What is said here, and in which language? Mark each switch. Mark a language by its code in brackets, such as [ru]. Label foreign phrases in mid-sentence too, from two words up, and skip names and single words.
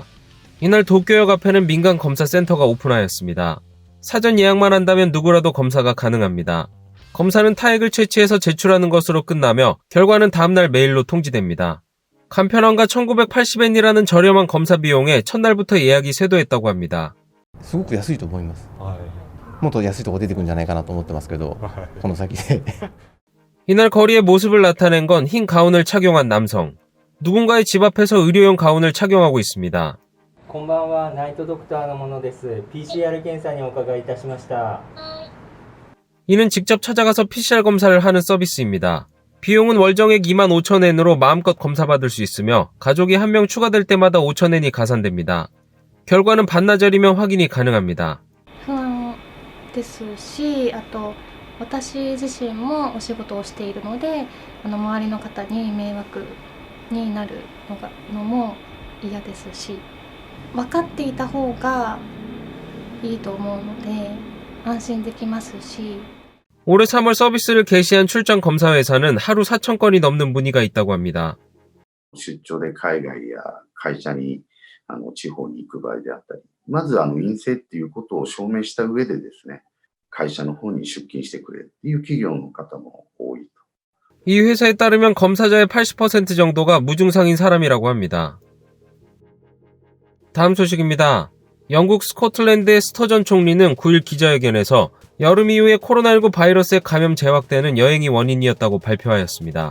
[ko] 이날 도쿄역 앞에는 민간 검사 센터가 오픈하였습니다. 사전 예약만 한다면 누구라도 검사가 가능합니다. 검사는 타액을 채취해서 제출하는 것으로 끝나며 결과는 다음날 메일로 통지됩니다. 간편함과 1980엔이라는 저렴한 검사 비용에 첫날부터 예약이 쇄도했다고 합니다. [ja] すごく安いと思います。もっと安いとこ出てくるんじゃないかなと思ってますけど、この先で。 [ko] 이날 거리에 모습을 나타낸 건 흰 가운을 착용한 남성. 누군가의 집 앞에서 의료용 가운을 착용하고 있습니다. [ja] こんばんは、ナイトドクターのものです。PCR 検査にお伺いいたしました。 [ko] 이는 직접 찾아가서 PCR 검사를 하는 서비스입니다. 비용은 월정액 25,000엔으로 마음껏 검사받을 수 있으며 가족이 한 명 추가될 때마다 5,000엔이 가산됩니다. 결과는 반나절이면 확인이 가능합니다. [ja] 不安ですし、あと私自身もお仕事をしているので、周りの方に迷惑になるのも嫌ですし、分かっていた方がいいと思うので安心できますし。 [ko] 올해 3월 서비스를 개시한 출장 검사 회사는 하루 4,000건이 넘는 문의가 있다고 합니다. [ja] 出張で海外や会社に地方に行く場合であったり、まず陰性っていうことを証明した上でですね、会社の方に出勤してくれっていう企業の方も多いと。 [ko] 이 회사에 따르면 검사자의 80% 정도가 무증상인 사람이라고 합니다. 다음 소식입니다. 영국 스코틀랜드의 스터전 총리는 9일 기자회견에서 여름 이후에 코로나19 바이러스에 감염 재확대는 여행이 원인이었다고 발표하였습니다.